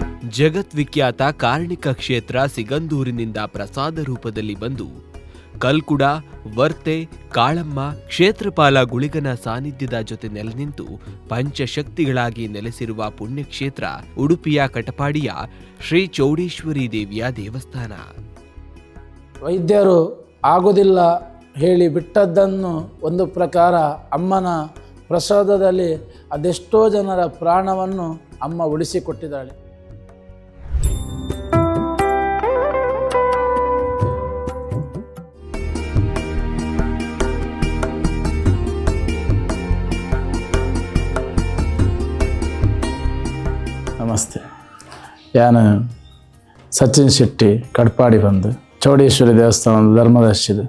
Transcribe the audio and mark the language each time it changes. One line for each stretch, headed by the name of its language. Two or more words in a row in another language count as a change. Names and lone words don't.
Kannada: ಜಗದ್ವಿಖ್ಯಾತ ಕಾರ್ಣಿಕ ಕ್ಷೇತ್ರ ಸಿಗಂದೂರಿನಿಂದ ಪ್ರಸಾದ ರೂಪದಲ್ಲಿ ಬಂದು ಕಲ್ಕುಡ, ವರ್ತೆ, ಕಾಳಮ್ಮ, ಕ್ಷೇತ್ರಪಾಲ ಗುಳಿಗನ ಸಾನ್ನಿಧ್ಯದ ಜೊತೆ ನೆಲೆನಿಂತು ಪಂಚಶಕ್ತಿಗಳಾಗಿ ನೆಲೆಸಿರುವ ಪುಣ್ಯಕ್ಷೇತ್ರ ಉಡುಪಿಯ ಕಟಪಾಡಿಯ ಶ್ರೀ ಚೌಡೇಶ್ವರಿ ದೇವಿಯ ದೇವಸ್ಥಾನ. ವೈದ್ಯರು ಆಗುವುದಿಲ್ಲ ಹೇಳಿ ಬಿಟ್ಟದ್ದನ್ನು ಒಂದು ಪ್ರಕಾರ ಅಮ್ಮನ ಪ್ರಸಾದದಲ್ಲಿ ಅದೆಷ್ಟೋ ಜನರ ಪ್ರಾಣವನ್ನು ಅಮ್ಮ ಉಳಿಸಿಕೊಟ್ಟಿದ್ದಾಳೆ. ನಮಸ್ತೆ, ನಾನು ಸಚಿನ್ ಶೆಟ್ಟಿ ಕಡ್ಪಾಡಿ ಬಂದು ಚೌಡೇಶ್ವರಿ ದೇವಸ್ಥಾನದ ಧರ್ಮದರ್ಶಿದು.